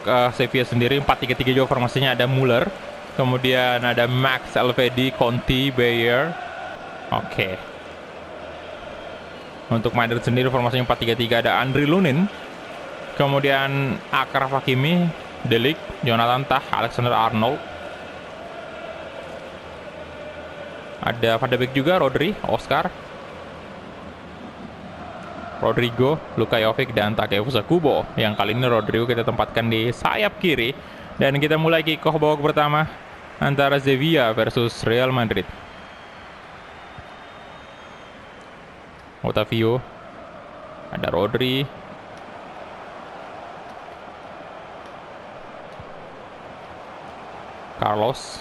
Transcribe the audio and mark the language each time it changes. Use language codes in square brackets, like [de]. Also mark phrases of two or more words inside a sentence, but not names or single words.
[id] Sevilla sendiri 4-3-3 juga formasinya, ada Muller, kemudian ada Max Alvedi, Conti, Bayer. Oke. Untuk Madrid sendiri formasinya 4-3-3, ada Andriy Lunin, kemudian Achraf Hakimi, De Ligt, Jonathan Tah, Alexander Arnold. Ada Van de Beek juga, Rodri, Oscar, Rodrigo, Luka Jovic, dan Takefusa Kubo. Yang kali ini Rodrigo kita tempatkan di sayap kiri. Dan kita mulai kick-off babak pertama antara Sevilla versus Real Madrid. Otavio, ada Rodri, Carlos.